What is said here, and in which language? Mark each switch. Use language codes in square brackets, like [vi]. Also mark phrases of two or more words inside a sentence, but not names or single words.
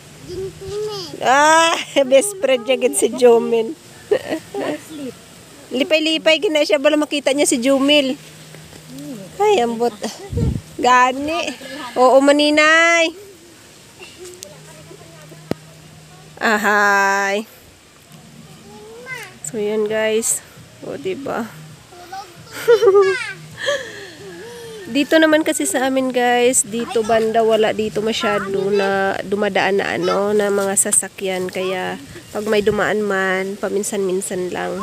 [hil] Best friend niya gid si Jumel. Lipay-lipay gina siya bala makita niya si Jumel. Ay, ambot. Gani. Oo, maninay. Ahay. [tl] So, yan guys. O, diba? Dito naman kasi sa amin guys, dito banda wala dito masyado na dumadaan na mga sasakyan. Kaya, pag may dumaan man, paminsan-minsan lang.